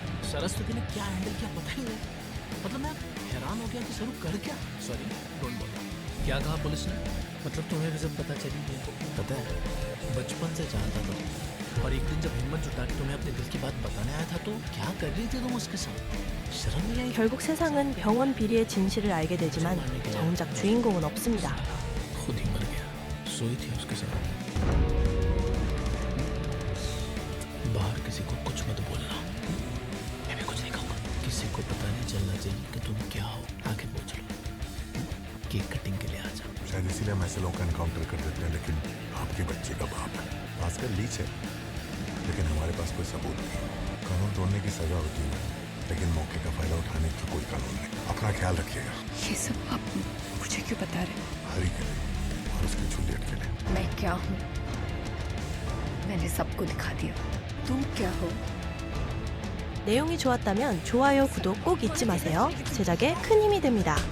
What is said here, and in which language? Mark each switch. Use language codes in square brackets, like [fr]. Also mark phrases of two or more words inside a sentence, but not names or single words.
[hi] सरस्वती ने क्या हैंडल किया पता ही नहीं। मतलब मैं हैरान हो गया कि सर कर क्या। [en] sorry, don't [hi] बोलो। क्या कहा पुलिस ने? मतलब तुम्हें भी सब पता चली गया? पता है, बचपन से जानता था। और एक दिन जब हिम्मत जुटा के तुम्हें अपने दिल की बात बताने आया था तो क्या कर रही थी तुम उसके साथ? शर्म नहीं आई? [ko] 결국 세상은 병원 비리의 진실을 알게 되지만 정작 주인공은 없습니다. [hi] खुद ही मर गया, सोई थी उसके साथ। बाहर किसी को कुछ मत बोलना। मैं भी कुछ नहीं कहूँगा। किसी को पता नहीं चलना चाहिए कि तुम क्या हो। आगे पहुँच लो, [en] cake cutting [hi] के लिए आ जाओ। शायद इसीलिए हम ऐसे लोगों का एनकाउंटर कर देते हैं, लेकिन आपके बच्चे का बाप है। भास्कर लीच है, लेकिन हमारे पास कोई सबूत नहीं। कानून तोड़ने की सजा होती है, लेकिन मौके का फायदा उठाने का कोई कानून नहीं। अपना ख्याल रखिएगा। ये सब आप मुझे क्यों बता रहे? हरी के लिए और उसकी जुलियट के लिए। मैं क्या हूँ मैंने सबको दिखा दिया। तुम क्या हो? [ko] 내용이 좋았다면 좋아요, 구독 꼭 잊지 마세요. 제작에 큰 힘이 됩니다.